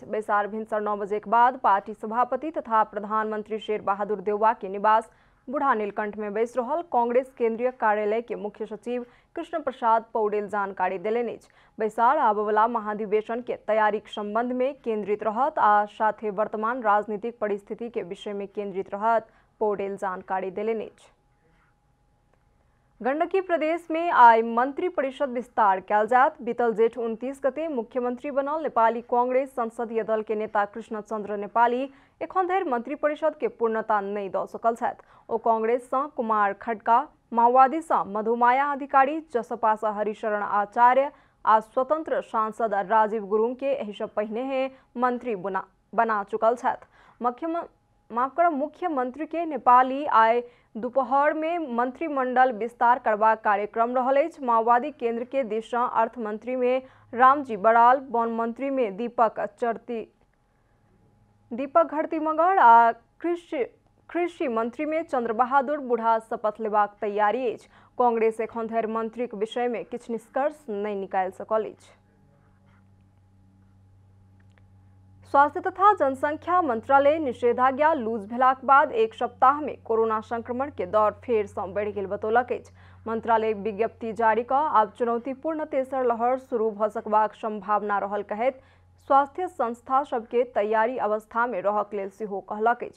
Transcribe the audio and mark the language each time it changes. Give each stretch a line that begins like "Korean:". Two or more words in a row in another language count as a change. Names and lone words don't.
Maithili: बैसार भिनसर 9 बजे के बाद पार्टी सभापति तथा प्रधानमंत्री शेर बहादुर देउवा के निवास बुढ़ा नीलकंठ में बैस रहल कांग्रेस केंद्रीय कार्यालय के मुख्य सचिव कृष्ण प्रसाद पौडेल जानकारी देलनि अछि। बैसार आबवला महाधिवेशन के तैयारी के संबंध में केंद्रित रहत आ साथे वर्तमान राजनीतिक परिस्थिति के विषय में केंद्रित रहत पौडेल जानकारी देलनि अछि। गंडकी प्रदेश में आई मंत्री परिषद विस्तार कयल जायत। बीतल जेठ 29 गते मुख्यमंत्री बनल नेपाली कांग्रेस संसदीय दल के नेता कृष्ण चंद्र नेपाली एखन धरि मंत्री परिषद के पूर्णता नहीं दऽ सकल छथि। ओ कांग्रेस सँ कुमार खड्का, माओवादी सँ मधुमाया अधिकारी, जसपा सँ हरिशरण आचार्य आ स्वतंत्र सांसद राजीव गुरुङ के एहि सँ पहिने मंत्री बना चुकल छथि। मुख्यमंत्री के नेपाली आय दोपहर में मंत्रिमंडल विस्तार करबाक कार्यक्रम रहल अछि। माओवादी केंद्र के दिस सँ अर्थ मंत्री में रामजी बड़ाल, वन मंत्री में दीपक घरती मगर आ कृषि मंत्री में चंद्र बहादुर बुढ़ा शपथ लेबाक तैयारी अछि। कांग्रेस एखन धरि मंत्रीक विषय में किछु निष्कर्ष नहीं निकालि सकल अछि। स्वास्थ्य तथा जनसंख्या मंत्रालय निषेधाज्ञा लूज भेलाक बाद एक सप्ताह में कोरोना संक्रमण के दर फेर सँ बढ़ि गेल बतौलक अछि। मंत्रालय विज्ञप्ति जारी कऽ आब चुनौतीपूर्ण तेसर लहर शुरू भऽ सकबाक संभावना रहल कहैत स्वास्थ्य संस्था सबके तैयारी अवस्था में रहक लेल सेहो कहलक अछि।